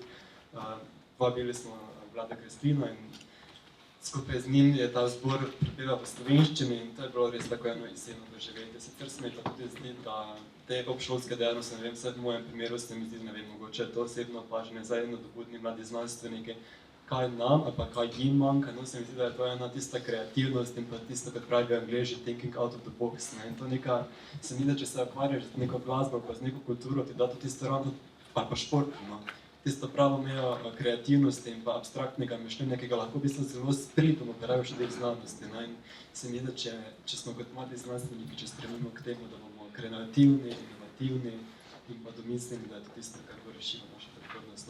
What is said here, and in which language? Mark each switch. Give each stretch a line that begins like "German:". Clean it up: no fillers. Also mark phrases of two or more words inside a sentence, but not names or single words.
Slovenian: Povabili smo Vlada Kreslino in skupaj z njim je ta zbor prepeval v slovenščini in to je bilo res tako eno jeseno doživetje. Sicer se mi pa tudi zdi, da te obšolske dejavnosti, ne vem, vsaj v mojem primeru se mi zdi, ne vem, mogoče je to osebno opažanje za nadobudni mladi znanstveniki, kaj nam ali pa kaj jim manjka, se mi zdi, da je to ena tista kreativnost in pa tisto, kot pravijo Angleži,
English: thinking out of the box.
Slovenian: In to neka, se mi zdi, da če se ukvarjaš z neko glasbo pa z neko kulturo, ti da to tisto ravno, pa šport, tisto pravo mejo kreativnosti in pa abstraktnega mišljenja, ki ga lahko v bistvu zelo spritno uporabiš v teh znanosti. In se mi zdi, da če smo kot mladi znanstveniki, če stremimo k temu, da bomo kreativni, inovativni in pa domisleni, da je to tisto, kar bo rešilo našo prihodnost.